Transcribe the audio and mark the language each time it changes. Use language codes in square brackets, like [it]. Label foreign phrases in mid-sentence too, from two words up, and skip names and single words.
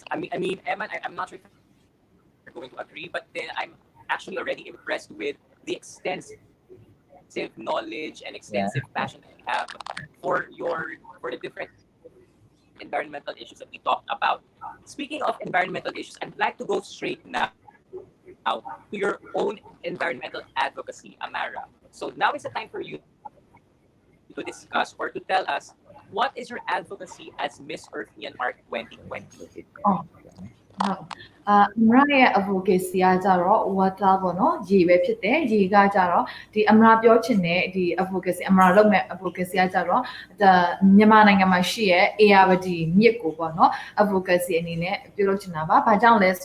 [en] I mean, Emma, I'm not sure if you're going to agree, but then I'm actually already impressed with the extensive knowledge and extensive passion that you have for the different environmental issues that we talked about. Speaking of environmental issues, I'd like to go straight now to your own environmental advocacy, Amara. So now is the time for you to discuss or to tell us what is your advocacy as Miss Earth Myanmar 2020? [my] Oh. ဟုတ်အမရရဲ့ advocacy ကကြတော့ water ပေါ့နော်ရေပဲဖြစ်တယ်ရေကကြတော့ဒီအမရပြောချင်တဲ့ဒီ advocacy အမရလုပ်မဲ့ advocacy ကကြတော့မြန်မာနိုင်ငံမှာရှိရဲ့ ARD မြစ်ကိုပေါ့နော် advocacy အနေနဲ့ပြုလုပ်ချင်တာပါဘာကြောင့်လဲ